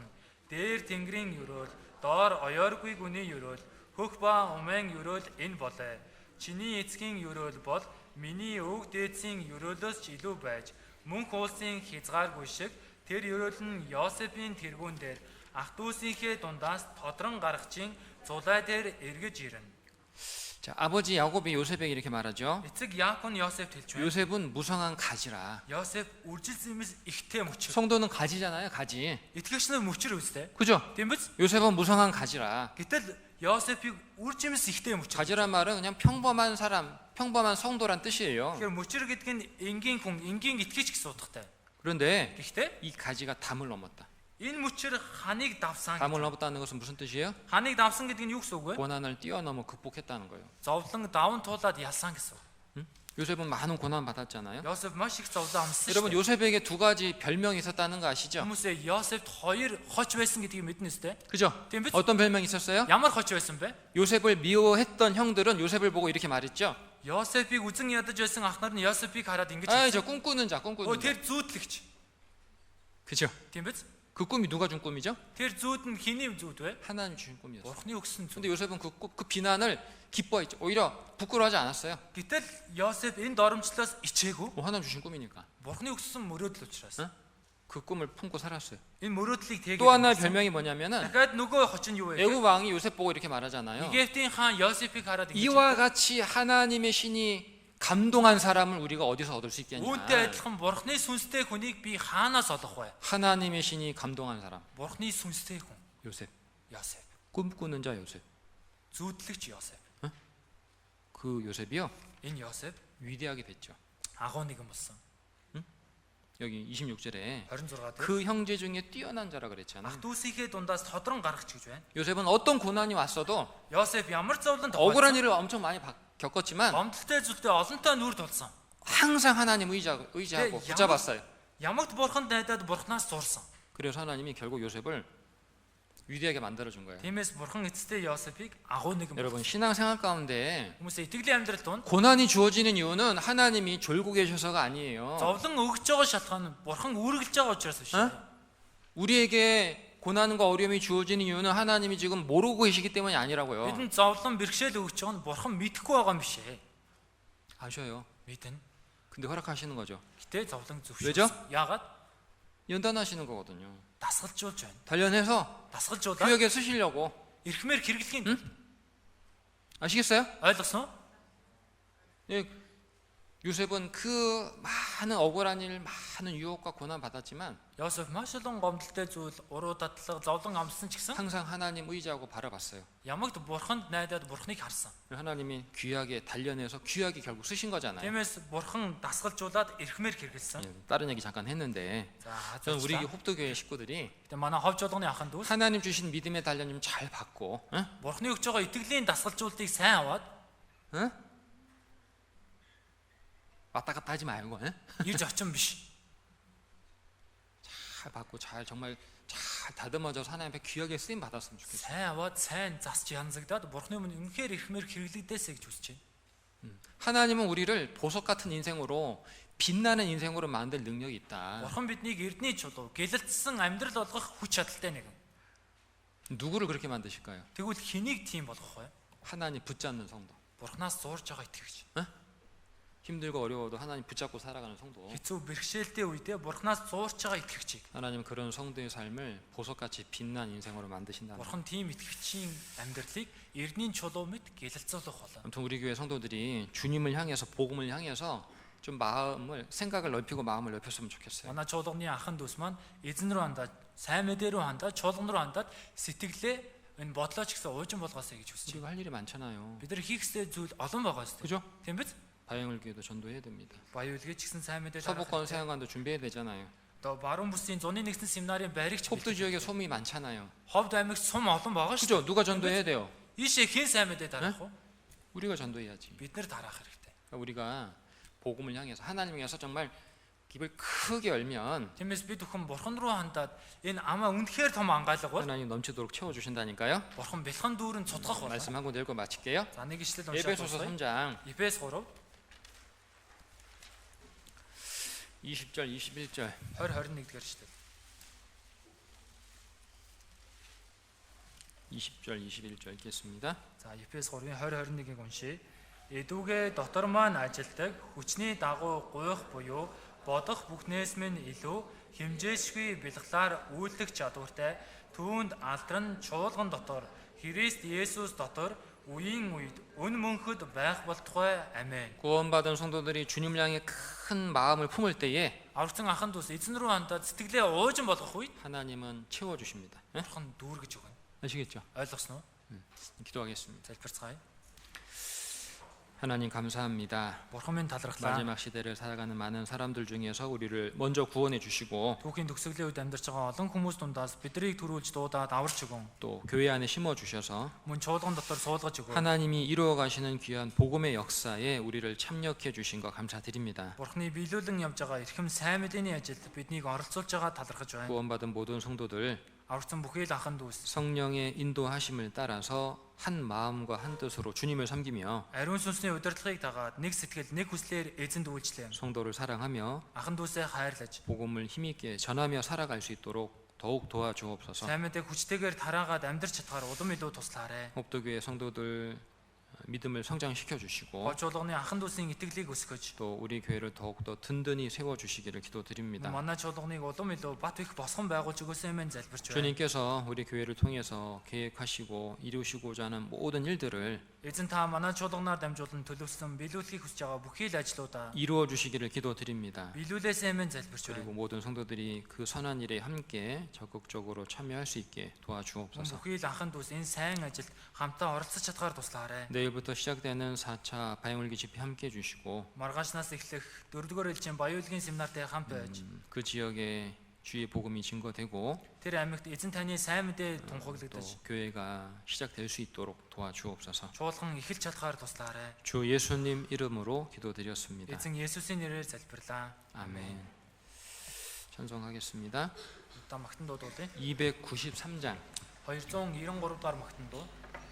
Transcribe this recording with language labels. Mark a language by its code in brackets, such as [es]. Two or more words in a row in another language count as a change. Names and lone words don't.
[mn] Дээр тэнгэрийн өрөөл, доор оёоргүй гүний өрөөл, хөх ба умэн өрөөл энэ болоо. Чиний эцгийн өрөөл бол миний өвөг дээдсийн өрөөлөөс ч илүү байж, мөнх уулсын хязгааргүй шиг тэр өрөөл нь Йосефийн тэргүүн дээр ах дүүсийнхээ дундаас тодрон гаргачийн зулай дээр эргэж ирнэ. [ko] 자, 아버지 야곱이 요셉에게 이렇게 말하죠. [mn] Эцэг Яаков нь Йосеф хэлж байна. [ko] 요셉은 무성한 가지라. [mn] Йосеф үржилсэмс ихтэй мөчөр. [ko] 성도는 가지잖아요, 가지. [mn] Итгэгч нар мөчөр үстэй. [ko] 그죠? [mn] Тийм биз? [ko] 요셉은 무성한 가지라. [mn] Гэтэл Йосефийг үржимс ихтэй мөчр. [ko] 가지란 말은 그냥 평범한 사람, 평범한 성도란 뜻이에요. [mn] Тэгэхээр мөчр гэдэг нь энгийн хүн, энгийн итгэж гэсэн утгатай. [ko] 그런데 [mn] Гэхдээ [ko] 이 가지가 담을 넘었다. [mn] энэ мөчр ханыг давсан. [ko] 담을 넘었다는 것은 무슨 뜻이에요? [mn] Ханыг давсан гэдэг нь юу гэсэн үг вэ? [ko] 고난을 뛰어넘어 극복했다는 거예요. [mn] Зовлон даван туулаад ялсан гэсэн үг. [ko] 요셉은 많은 고난 받았잖아요. [mn] Йосеф маш их зовлон амссан. [ko] 여러분 요셉에게 두 가지 별명이 있었다는 거 아시죠? [mn] Хүмүүсээ Йосефт хоёр хоч байсан гэдгийг мэднэ үстэй. [ko] 그죠? [mn] Тийм биз? [ko] 어떤 별명이 있었어요? [mn] Ямар хоч байсан бэ? [ko] 요셉을 미워했던 형들은 요셉을 보고 이렇게 말했죠. [mn] Йосефийг үзэн ядаж байсан ах нар нь Йосефийг хараад ингэж [ko] 아, [mn] хэлсэн. [ko] 저 꿈꾸는 자, 꿈꾸는 자. [mn] Тэр зүүдлэгч. [ko] 그죠? [mn] Тийм биз? [ko] 그 꿈이 누가 준 꿈이죠? [mn] Тэр зүүд нь хэний зүүд вэ? [ko] 하나님 주신 꿈이었어요. [mn] Бурхны өгсөн зүүд. [ko] 근데 요셉은 그 비난을 기뻐했죠. 오히려 부끄러워하지 않았어요. [mn] Гэтэл Йосеф энэ доромжлоос ичээгүй. [ko] 하나님 주신 꿈이니까. [mn] Бурхны өгсөн мөрөөдөл учраас. [ko] 응? 그 꿈을 품고 살았어요. [mn] Энэ мөрөөдлийг тэгээд [ko] 또 하나의 별명이 뭐냐면은 [mn] дахиад нөгөө хоч нь юу вэ? [ko] 애굽 왕이 요셉 보고 이렇게 말하잖아요. [mn] Египтийн хаан Йосефийг хараад ингэж [ko] 이와 같이 하나님의 신이 감동한 사람을 우리가 어디서 얻을 수 있겠냐? [mn] үүнтэй адилхан Бурхны сүнстэй хүнийг би хаанаас олох вэ? [ko] 하나님의 신이 감동한 사람 [mn] Бурхны сүнстэй хүн [ko] 요셉. [mn] Йосеф. [ko] 꿈꾸는 자 요셉. [mn] Зүүдлэгч Йосеф. [ko] 그 요셉이요 [mn] Энэ Йосеф [ko] 위대하게 됐죠. [mn] агуу нэгэн болсон. [ko] 여기 26절에 [mn] 26 дээр [ko] 그 형제 중에 뛰어난 자라 그랬잖아. [mn] ах дүүсийнхээ дундаас тодрон гаргач гэж байна. [ko] 요셉은 어떤 고난이 왔어도 [mn] Йосеф ямар зовлон [ko] 억울한 [mn] тохиолдсон. [ko] 일을 엄청 많이 겪었지만 [mn] Гомдолтой зүйлтэй олонтой нүр тулсан. [ko] 항상 하나님 의지하고 붙잡았어요. [mn] Ямагт бурханд найдаад бурхнаас зурсан. [ko] 그래서 하나님이 결국 요셉을 위대하게 만들어 준 거예요. [mn] Тиймээс бурхан эцэстээ Йосефийг агуу нэгэн [ko] 여러분 신앙생활 가운데 [mn] хүмүүсээ итгэлийн амьдрал донд [ko] 고난이 주어지는 이유는 하나님이 졸고 계셔서가 아니에요. [mn] зовлон өгж байгаа шалтгаан нь бурхан үргэлж байгаа учраас биш. [ko] 우리에게 고난과 어려움이 주어지는 이유는 하나님이 지금 모르고 계시기 때문이 아니라고요. [mn] Бидэнд зовлон бэрхшээл өгч байгаа нь бурхан мэдэхгүй байгаа юм биш ээ. [ko] 아셔요. [mn] Мэднэ. [ko] 근데 허락하시는 거죠. [mn] Гэтэ зовлон [ko] 왜죠? [mn] зөвшөөрсөн. Яагаад? [ko] 연단하시는 거거든요. [mn] Дасгалжуулж байна. [ko] 단련해서 [mn] Дасгалжуулаад [ko] 구역에 쓰시려고. [mn] эрхмээр хэрэглэхийн тулд. [ko] 아시겠어요? [mn] Ойлгосон уу? [ko] 예, 요셉은 그 많은 억울한 일, 많은 유혹과 고난 받았지만 [mn] Йосеф маш олон гомдолтой зүйл, уруу татлага, зовлон амссан ч гэсэн [ko] 항상 하나님 의지하고 바라봤어요. [mn] ямагт бурханд найдаад бурхныг харсан. [ko] 하나님이 귀하게 단련해서 귀하게 결국 쓰신 거잖아요. [mn] Тиймээс бурхан дасгалжуулаад эрхмээр хэрэгэлсэн. [ko] 예, 다른 얘기 잠깐 했는데 [mn] За [ko] 저는 우리 [mn] хазуучлаа. [ko] 혹도교회 식구들이 [mn] Гэтэ манай ховж болгоны ахын дүүс [ko] 하나님 주신 믿음의 단련님 잘 받고 응? [mn] бурхны өгч байгаа итгэлийн дасгалжуултыг сайн аваад [ko] 응? 왔다 갔다 하지 말고 응? [mn] ирж очин биш. [ko] 잘 받고 잘 정말 잘 다듬어져서 하나님 앞에 귀하게 쓰임 받았으면 좋겠어요. [mn] Сайн аваад сайн засч янзагдаад бурхны өмнө үнэхээр эрхмээр хэрэглэгдээсэй гэж хүсэж байна. [ko] 하나님은 우리를 보석 같은 인생으로 빛나는 인생으로 만들 능력이 있다. [mn] Бурхан биднийг эрдний чулуу, гэлэлтсэн амьдрал болгох хүч чадалтай нэгэн. [ko] 누구를 그렇게 만드실까요? [mn] Тэгвэл хэнийг тийм болгох вэ? [ko] 하나님 붙잡는 성도. [mn] Бурханаас зурж байгаа итгэгч. [ko] 힘들고 어려워도 하나님 붙잡고 살아가는 성도. [mn] Хэцүү бэрхшээлтэй үедээ бурханаас зурж байгаа итгэгчийг. [ko] 하나님 그런 성도의 삶을 보석같이 빛난 인생으로 만드신다. [mn] Бурхан тийм итгэгчийн амьдралыг эрдний чулуу мэт гэлэлцүүлэх болно. [ko] 아무튼 우리 교회 성도들이 주님을 향해서 복음을 향해서 좀 마음을 생각을 넓히고 마음을 넓혔으면 좋겠어요. [mn] Манай чуулганы ахын дүүс маань эзэн рүү хандаад, сайн мэдээ рүү хандаад, чуулган руу хандаад сэтгэлээ энэ бодлоо ч гэсэн уужин болгоосэй гэж хүсэж [ko] 우리가 할 일이 많잖아요. [mn] байна. Бид нар хийх ёстой зүйл олон байгаа ёстой. [ko] 그죠? [mn] Тийм биз? [ko] 바영을 교회도 전도해야 됩니다. [mn] Баяулгээ ч гэсэн сайн мэдээ [ko] 서부권 세안관도 준비해야 되잖아요. [mn] 또 баруун бүсийн зуны нэгэн семинарын байрыг ч [ko] 홉도 지역에 소문이 많잖아요. [mn] Ховд аймагт сум олон байгаа шүү. [ko] 그죠? 누가 전도해야 돼요? [mn] Ийшээ хэн сайн мэдээ дарах вэ? [ko] 우리가 전도해야지. [mn] Бид нар дараах хэрэгтэй. [ko] 그러니까 우리가 복음을 향해서 하나님을 향해서 정말 입을 크게 열면 [mn] Тиймээс бид бүхэн бурхан руу хандаад энэ амаа үнэхээр том ангаалга бол [ko] 하나님 넘치도록 채워주신다니까요. [mn] бурхан бэлхэн дүүрэн цуцгах болно. [ko] 말씀 한 번 읽고 마칠게요. [mn] За нэг ишлэл уншаад [ko] 에베소서 [mn] дуусгая. [ko] 3장 [mn] Эфес 3 [ko] 20절 21절 [mn] 20 21 дэх ишлэл. [ko] 20절 21절 읽겠습니다. [mn] За Эфес 3-ын 20 21-ийг уншийе. Эдүгээ дотор маань ажилдаг хүчний дагуу гуйх буюу бодох бүхнээс минь илүү хэмжээшгүй бэлгэлээр үйлдэх чадвартай түүнд алдран чуулган дотор Христ Есүс дотор үеийн үед өн мөнхөд байх болтугай амен. [ko] 구원받은 성도들이 주님을 향해 큰 마음을 품을 때에 [mn] Аврагцсан ахын дүүс эзэн рүү хандаад сэтгэлээ уужин болгох үед [ko] 하나님은 채워주십니다. 예? [mn] бурхан дүүргэж өгнө. [ko] 아시겠죠? [mn] Ойлгосноо? [ko] 기도하겠습니다. [mn] залбирцгаая. [ko] 하나님 감사합니다. [mn] Бурхан минь талархлаа. [ko] 마지막 시대를 살아가는 많은 사람들 중에서 우리를 먼저 구원해 주시고 [mn] Түүхийн төгсгөлийн үед амьдарч байгаа олон хүмүүс дундаас биднийг төрүүлж дуудаад аварч өгөн. [ko] 또 교회 안에 심어 주셔서 [mn] Мөн чуулган дотор суулгаж өгөө. [ko] 하나님이 이루어 가시는 귀한 복음의 역사에 우리를 참여해 주신 거 감사드립니다. [mn] Бурхны биелүүлэн явж байгаа эрхэм сайн мэдээний ажилд биднийг оролцуулж байгаа талархаж байна. [ko] 구원받은 모든 성도들 [mn] Аварсан бүхий л анхан дүүс. [ko] 성령의 인도하심을 따라서 한 마음과 한 뜻으로 주님을 섬기며 [mn] Ариун сүнсний удирдлагыг дагаад нэг сэтгэл, нэг хүслээр эзэнд үйлчлээ. [ko] 성도를 사랑하며 [mn] Анхан дүүсээ хайрлаж, [ko] 복음을 힘있게 전하며 살아갈 수 있도록 더욱 도와주옵소서. [mn] сайн мэдээ хүчтэйгээр тараагаад амьдрч чадхаар улам илүү туслаарай. [ko] 목도교회 성도들 믿음을 성장시켜 주시고 [mn] Голчуулганы анхан дүүсийн итгэлийг өсгөж, [ko] 또 우리 교회를 더욱더 든든히 세워 주시기를 기도드립니다. [mn] манай чуулганыг улам илүү бат их босгон байгуулж өгөөсэй мэн залбирч байна. [ko] 주님께서 우리 교회를 통해서 계획하시고 이루시고자 하는 모든 일들을 [mn] Эзэн та манай чуулганаар дамжуулан төлөвлөсөн биелүүлэхийг хүсэж байгаа бүхий л ажлуудаа [ko] 이루어 주시기를 기도드립니다. [mn] биелүүлээсэй мэн залбирч байна. [ko] 그리고 모든 성도들이 그 선한 일에 함께 적극적으로 참여할 수 있게 도와주옵소서. [mn] Бүхий л анхан дүүс энэ сайн ажилд хамтаа оролцож чадхаар туслаарай. [ko] 내일부터 시작되는 4차 바영울기 집회 함께 해주시고 [mn] Маргаашнаас эхлэх 4-р элчийн баяуулгын семинартай хамт байж [ko] 그 지역에 주의 복음이 증거되고 [mn] тэр аймагт эзэн таны сайн мэдээ [ko] 또 [mn] тунхаглагдаж [ko] 교회가 시작될 수 있도록 도와주옵소서. [mn] чуулган эхэлж чадхаар туслаарай. [ko] 주 예수님 이름으로 기도드렸습니다. [mn] Эзэн Есүсийн нэрээр залбирлаа. [ko] 아멘. 찬송하겠습니다. [mn] Одоо магтан дуудуулъя. [ko] 293장 [mn] 293 дугаар магтан дуу.